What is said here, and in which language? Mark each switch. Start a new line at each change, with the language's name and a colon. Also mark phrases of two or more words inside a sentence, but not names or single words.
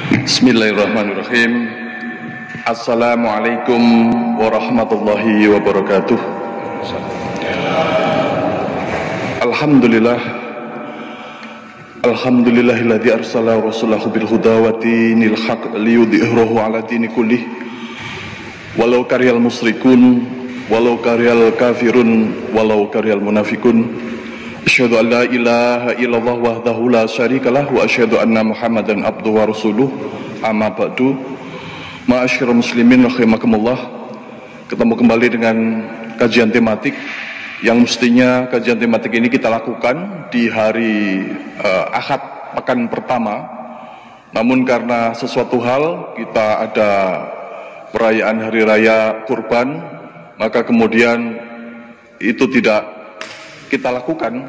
Arabic: بسم الله الرحمن الرحيم. السلام عليكم ورحمة الله وبركاته. Alhamdulillah. الحمد لله الذي أرسل رسوله بالهدى ودين الحق ليظهره على الدين كله ولو كره المشركون ولو كره الكافرون ولو كره المنافقون. أشهد أن لا إله إلا الله وحده لا شريك له وأشهد أن محمدا عبده ورسوله. أما بعد. معاشر المسلمين رحمكم الله.
Indonesian: Ketemu kembali dengan kajian tematik yang mestinya kajian tematik ini kita lakukan di hari Ahad pekan pertama. Namun karena sesuatu hal kita ada perayaan hari raya Kurban, maka kemudian itu tidak kita lakukan.